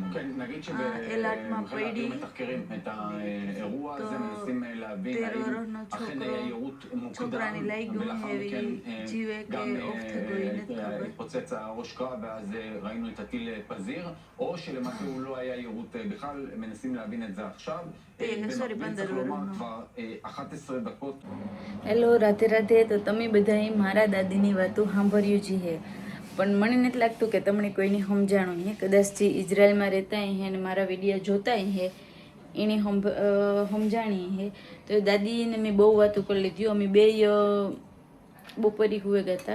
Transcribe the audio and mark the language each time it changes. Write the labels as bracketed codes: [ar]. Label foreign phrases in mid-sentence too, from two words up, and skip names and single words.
[he] כן, נגיד שבחיל האוויר מתחקרים את האירוע הזה, מנסים להבין האם אכן היה יירוט מוקדם, ולאחר מכן גם התפוצץ הראש קרב ואז ראינו את הטיל פזיר, או שלמעשה הוא לא היה יירוט בכלל, מנסים להבין את זה עכשיו. צריך לומר כבר 11 דקות. [gu] હેલો, રાધે રાધે. તો તમે બધાએ મારા દાદીની વાતો સાંભળ્યું જ છે, પણ મને નથી લાગતું કે તમને કોઈની સમજાણું છે. કદાચ જે ઇઝરાયલમાં રહેતા હે અને મારા વિડીયો જોતા હે એને સમજાણી હે. તો દાદીને મેં બહુ વાતો કરી લીધી. અમે બે બપોરી હુએ ગયા હતા.